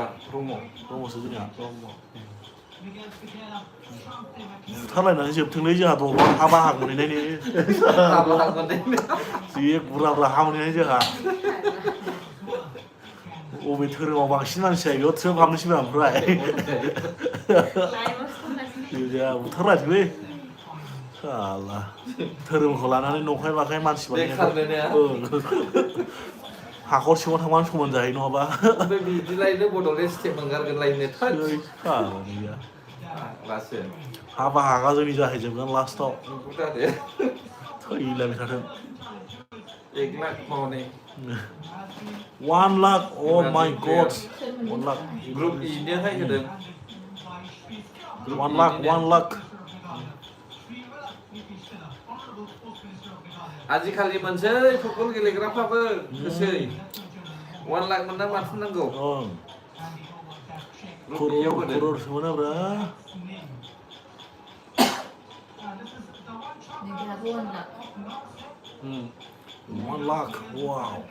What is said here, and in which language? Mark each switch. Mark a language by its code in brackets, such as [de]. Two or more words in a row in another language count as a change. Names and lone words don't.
[brx] ब्रह्मसो जोंहा बुथारलायनानै जोबथोंलै जोंहा दंबावो हा बाहाग मोनहैनायनि जि बुरजा हा मोनहैनाय जोंहा बबे धोरोमाव बांसिन मानसि जायो बेयाव थ्रोब हाबनोसै ओमफ्राय जोंहा बुथारलायथोंलै साला धोरोमखौ लानानै नंखाय बाखाय मानसि हाखर सिङाव थांबानो समान जाहैयो नङाबा बिदिलायनो बड'लेण्ड स्टेट मोनगारगोनलायनो हा बाहागा जोंनि जाहैजोबगोन लास्टाव थैलायबाय थाथों 1 लाख मावनाय 1 लाख [en] oh my god [brx] 1 लाख ग्रुप इनिहाय होदों 1 लाख आजिखालि मोनसै फुटबल गेलेग्राफ्राबो होसै 1 लाख मोनना माथो नांगौ खर'सो मोनाब्रा 1 लाख wow